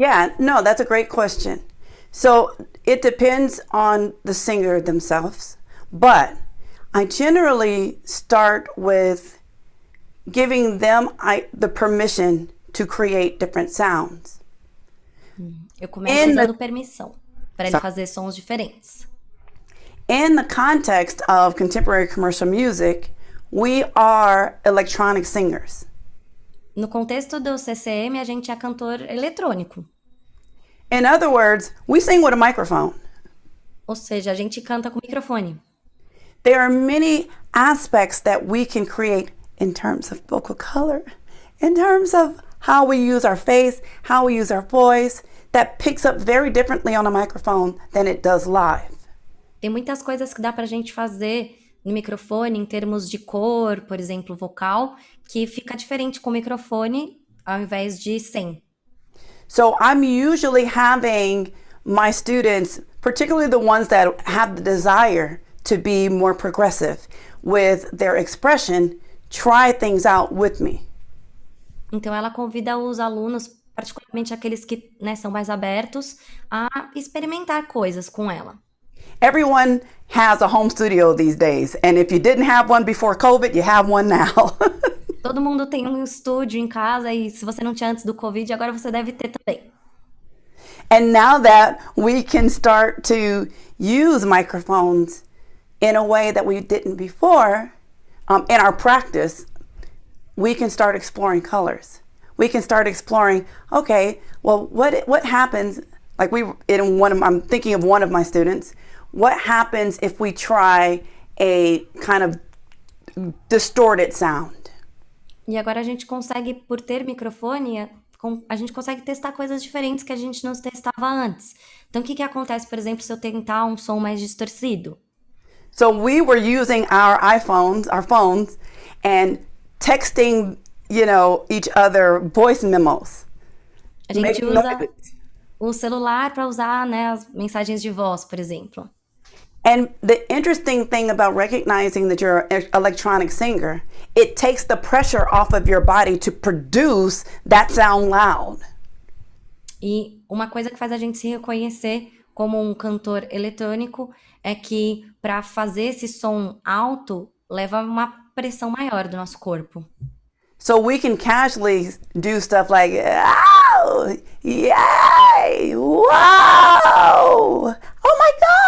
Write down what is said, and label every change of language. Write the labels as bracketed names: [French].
[English] Yeah, no, that's a great question. So it depends on the singer themselves, but I generally start with giving them the permission to create different sounds. [Portuguese] Eu começo dando permissão para ele fazer sons diferentes. [English] In the context of contemporary commercial music, we are electronic singers. [Portuguese] No contexto do CCM, a gente é cantor eletrônico. [English] In other words, we sing with a microphone. [Portuguese] Ou seja, a gente canta com microfone. [English] There are many aspects that we can create in terms of vocal color, in terms of how we use our face, how we use our voice, that picks up very differently on a microphone than it does live. [Portuguese] Tem muitas coisas que dá pra gente fazer no microfone em termos de cor, por exemplo, vocal, que fica diferente com o microfone ao invés de sem. [English] So I'm usually having my students, particularly the ones that have the desire to be more progressive with their expression, try things out with me. [Portuguese] Então ela convida os alunos, particularmente aqueles que, né, são mais abertos, a experimentar coisas com ela. [English] Everyone has a home studio these days, and if you didn't have one before COVID, you have one now. [Portuguese] Todo mundo tem um estúdio em casa e se você não tinha antes do Covid, agora você deve ter também. [English] And now that we can start to use microphones in a way that we didn't before, in our practice, we can start exploring colors. We can start exploring, okay, well, what happens, like I'm thinking of one of my students, what happens if we try a kind of distorted sound? [Portuguese] E agora a gente consegue, por ter microfone, a gente consegue testar coisas diferentes que a gente não testava antes. Então, o que acontece, por exemplo, se eu tentar um som mais distorcido? [English] So we were using our phones, and texting, each other voice memos. [Portuguese] A gente usa o celular para usar, né, as mensagens de voz, por exemplo. [English] And the interesting thing about recognizing that you're an electronic singer, it takes the pressure off of your body to produce that sound loud. [Portuguese] E uma coisa que faz a gente se reconhecer como um cantor eletrônico é que para fazer esse som alto leva uma pressão maior do nosso corpo. [English] So we can casually do stuff like, oh, yay, wow, oh my gosh.